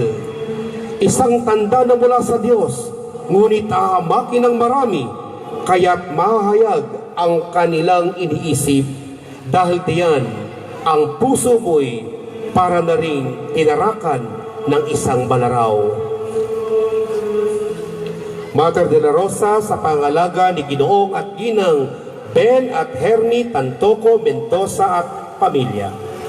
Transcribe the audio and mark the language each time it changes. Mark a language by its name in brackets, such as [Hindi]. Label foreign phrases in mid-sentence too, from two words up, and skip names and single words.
[Filipino] Isang tanda na mula sa Diyos, ngunit ahamakin ng marami, kaya't mahayag ang kanilang iniisip. Dahil diyan, ang puso mo'y para na rin tinarakan ng isang balaraw. Mater de la Rosa sa pangalaga ni Ginoong at Ginang Ben at Hernie Tantoco Mendoza at pamilya.